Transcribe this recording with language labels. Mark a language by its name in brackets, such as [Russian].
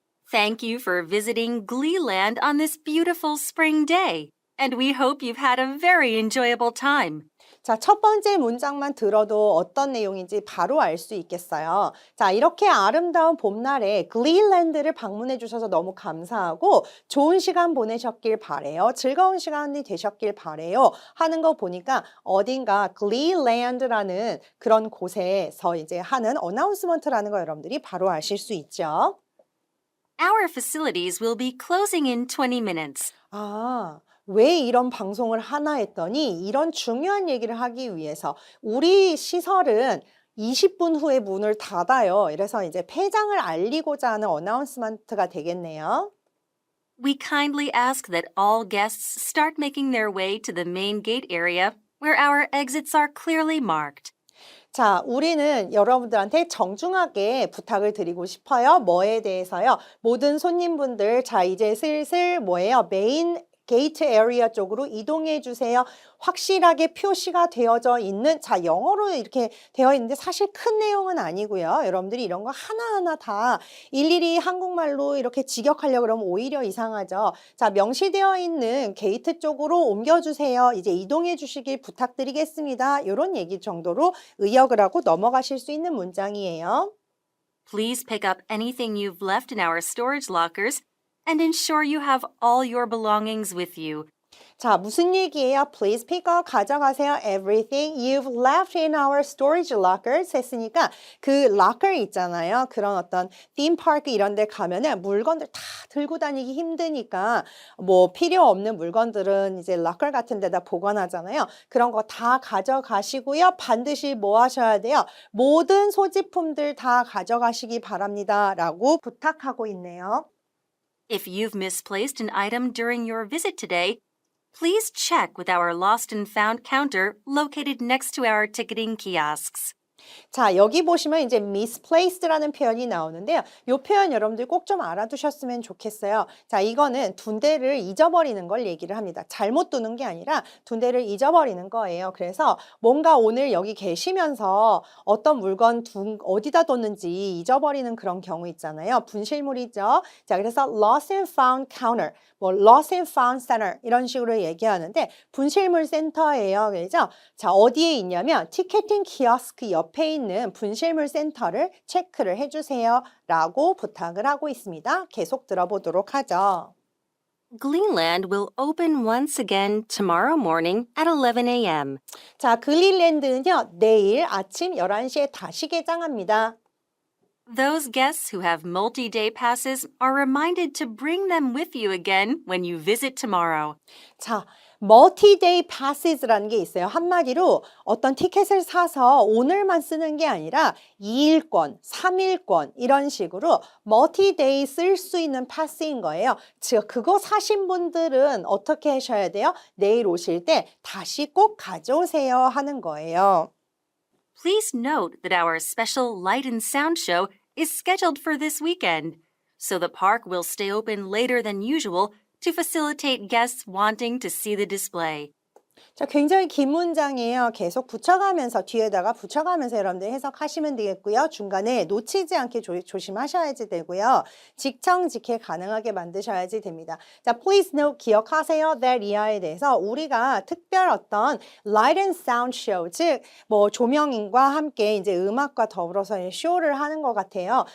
[English] Thank you for visiting Gleeland on this beautiful spring day, and we hope you've had a very enjoyable time. [Korean] 자, 첫 번째 문장만 들어도 어떤 내용인지 바로 알 수 있겠어요. 자, 이렇게 아름다운 봄날에 글리랜드를 방문해 주셔서 너무 감사하고 좋은 시간 보내셨길 바래요. 즐거운 시간이 되셨길 바래요. 하는 거 보니까 어딘가 글리랜드라는 그런 곳에서 이제 하는 어나운스먼트라는 거 여러분들이 바로 아실 수 있죠. [English] Our facilities will be closing in 20 minutes. [Korean] 왜 이런 방송을 하나 했더니 이런 중요한 얘기를 하기 위해서 우리 시설은 20분 후에 문을 닫아요. 그래서 이제 폐장을 알리고자 하는 어나운스먼트가 되겠네요. [English] We kindly ask that all guests start making their way to the main gate area where our exits are clearly marked. [Korean] 자, 우리는 여러분들한테 정중하게 부탁을 드리고 싶어요. 뭐에 대해서요? 모든 손님분들, 자, 이제 슬슬 뭐예요? 메인 게이트 에리어 쪽으로 이동해 주세요. 확실하게 표시가 되어져 있는, 자, 영어로 이렇게 되어 있는데 사실 큰 내용은 아니고요. 여러분들이 이런 거 하나하나 다 일일이 한국말로 이렇게 직역하려고 그러면 오히려 이상하죠. 자, 명시되어 있는 게이트 쪽으로 옮겨주세요. 이제 이동해 주시길 부탁드리겠습니다. 이런 얘기 정도로 의역을 하고 넘어가실 수 있는 문장이에요. [English] Please pick up anything you've left in our storage lockers and ensure you have all your belongings with you. [Korean] 자, 무슨 얘기예요? [English] Please pick up, [Korean] 가져가세요. [English] Everything you've left in our storage lockers [Korean] 했으니까 그 locker 있잖아요. 그런 어떤 theme park 이런 데 가면은 물건들 다 들고 다니기 힘드니까 뭐 필요 없는 물건들은 이제 locker 같은 데다 보관하잖아요. 그런 거 다 가져가시고요. 반드시 뭐 하셔야 돼요? 모든 소지품들 다 가져가시기 바랍니다. 라고 부탁하고 있네요. [English] If you've misplaced an item during your visit today, please check with our lost and found counter located next to our ticketing kiosks. [Korean] 자, 여기 보시면 이제 misplaced라는 표현이 나오는데요. 이 표현 여러분들 꼭 좀 알아두셨으면 좋겠어요. 자, 이거는 둔대를 잊어버리는 걸 얘기를 합니다. 잘못 두는 게 아니라 둔대를 잊어버리는 거예요. 그래서 뭔가 오늘 여기 계시면서 어떤 물건 어디다 뒀는지 잊어버리는 그런 경우 있잖아요. 분실물이죠. 자, 그래서 lost and found counter, 뭐 lost and found center 이런 식으로 얘기하는데 분실물 센터예요. 그죠? 자, 어디에 있냐면 티켓팅 키오스크 옆에 있는 분실물 센터를 체크를 해주세요 라고 부탁을 하고 있습니다. 계속 들어보도록 하죠. [English] Gleeland will open once again tomorrow morning at 11 a.m. [Korean] 자, 글리랜드는요, 내일 아침 11시에 다시 개장합니다. [English] Those guests who have multi-day passes are reminded to bring them with you again when you visit tomorrow. [Korean] 자, multi-day passes라는 게 있어요. 한마디로 어떤 티켓을 사서 오늘만 쓰는 게 아니라 2일권, 3일권 이런 식으로 multi-day 쓸 수 있는 패스인 거예요. 즉, 그거 사신 분들은 어떻게 하셔야 돼요? 내일 오실 때 다시 꼭 가져오세요 하는 거예요. [English] Please note that our special light and sound show is scheduled for this weekend, so the park will stay open later than usual to facilitate guests wanting to see the display. [Korean] 자, 굉장히 긴 문장이에요. 계속 붙여가면서 뒤에다가 붙여가면서 여러분들 해석하시면 되겠고요. 중간에 놓치지 않게 조심하셔야지 되고요. 직청직해 가능하게 만드셔야지 됩니다. 자, [English] please note [Korean] 기억하세요. that 이하에 대해서 우리가 특별 어떤 light and sound show, 즉 뭐 조명인과 함께 이제 음악과 더불어서 쇼를 하는 것 같아요.